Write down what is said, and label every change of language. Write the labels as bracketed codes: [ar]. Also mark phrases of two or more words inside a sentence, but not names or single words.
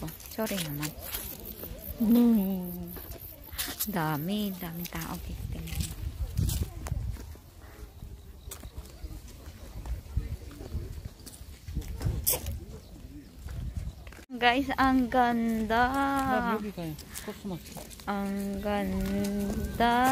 [tl] Sorry naman. Dami tao. Tingnan. Guys, ang ganda. [ko] 여기 가요. 코스모스. [tl] Ang ganda.